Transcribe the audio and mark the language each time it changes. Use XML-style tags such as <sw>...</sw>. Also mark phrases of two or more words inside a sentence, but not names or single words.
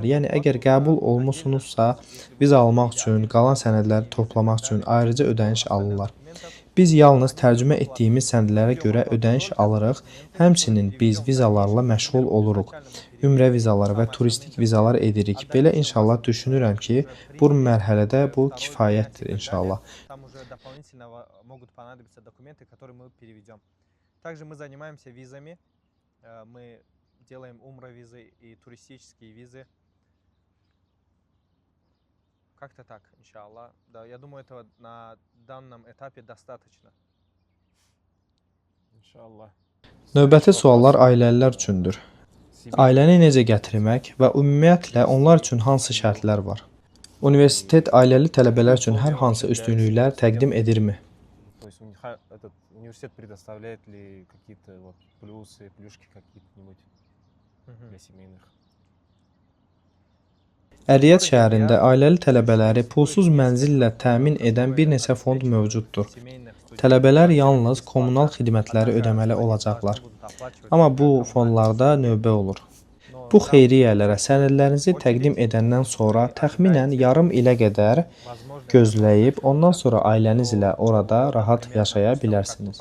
<az>Yəni əgər qəbul olmusunuzsa, viza almaq üçün, qalan sənədləri toplamaq üçün ayrıca ödəniş alırlar. Biz yalnız tərcümə etdiyimiz sənədlərə görə ödəniş alırıq. Həmçinin biz vizalarla məşğul oluruq. Ümrə vizaları və turistik vizalar edirik. Belə inşallah düşünürəm ki, bu mərhələdə bu kifayətdir inşallah.</az> <ru>Также мы занимаемся визами, мы делаем умра-визы и туристические визы. Как-то так, иншаллах. Да, я думаю, этого на данном этапе достаточно.</ru> <az>İnşallah. Növbəti suallar ailəlilər üçündür. Ailəni necə gətirmək və ümumiyyətlə onlar üçün hansı şərtlər var? Universitet ailəli tələbələr üçün hər hansı üstünlüklər təqdim edirmi?</az> <ru>Университет предоставляет ли какие-то вот плюсы, плюшки какие-нибудь для семейных?</ru> <az>Əriyyət şəhərində ailəli tələbələri pulsuz mənzillə təmin edən bir neçə fond mövcuddur. Tələbələr yalnız kommunal xidmətləri ödəməli olacaqlar. Amma bu fonlarda növbə olur. Bu xeyriyyələrə sənədlərinizi təqdim edəndən sonra təxminən yarım ilə qədər gözləyib, ondan sonra ailəniz ilə orada rahat yaşaya bilərsiniz.</az>